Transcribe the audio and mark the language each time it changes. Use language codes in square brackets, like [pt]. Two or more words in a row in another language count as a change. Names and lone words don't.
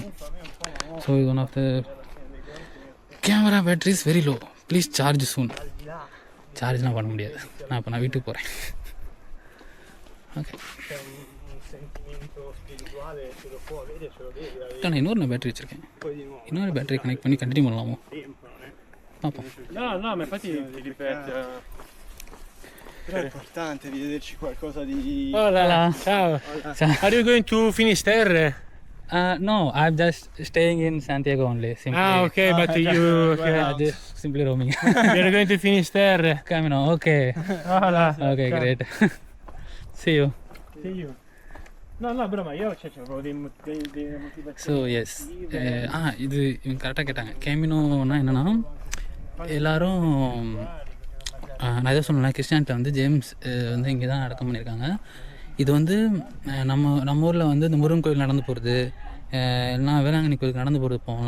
[en] ஸோ இது one of the camera battery is very low, please charge soon. [ta] சார்ஜ்லாம் பண்ண முடியாது. நான் வீட்டுக்கு போகிறேன். ஓகே, நான் இன்னொரு பேட்டரி வச்சுருக்கேன். இன்னொரு பேட்டரி கனெக்ட் பண்ணி கண்டினியூ பண்ணலாமோ பார்ப்போம். [it] No, ma infatti ti ripete. Però è importante di vederci qualcosa di... [es] Hola, ciao. [it] Ciao. [en] Are you going to Finisterre? No, I'm just staying in Santiago only. Simply. Okay, but you Just simply roaming. you're going to Finisterre. Camino, okay. Hola. Okay, great. See you. See you. No, bro, [it] ma io c'avevo dei motivazioni. [en] so yes, [ta] இது இவங்க கரெக்டாக கேட்டாங்க. கேமினோன்னா என்னென்னா, எல்லோரும் நான் எதாவது சொன்னேன், கிறிஸ்டியானிட்ட வந்து ஜேம்ஸ் வந்து இங்கே தான் அடக்கம் பண்ணியிருக்காங்க. இது வந்து நம்ம ஊரில் வந்து இந்த முருகன் கோயில் நடந்து போகிறது, எல்லாம் வேளாங்கண்ணி கோயிலுக்கு நடந்து போகிறது போகலாம்.